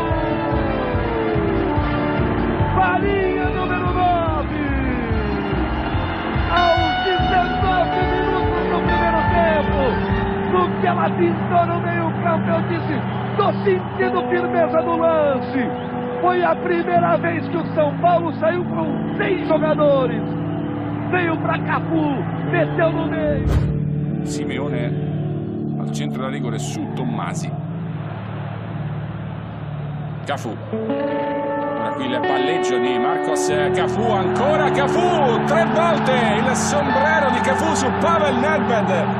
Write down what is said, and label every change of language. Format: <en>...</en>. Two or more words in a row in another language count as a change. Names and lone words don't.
<pt>Farinha número 9, aos 19 minutos do primeiro tempo, no que ela pintou no meio-campo, eu disse, tô sentindo firmeza no lance. Foi a primeira vez que o São Paulo saiu com 6 jogadores. Veio pra Cafu, meteu no meio.</pt> <it>Simeone al centro della rigore su Tommasi. Cafu. Ora qui il palleggio di Marcos Cafu, ancora Cafu, 3 volte il sombrero di Cafu su Pavel Nedved.</it>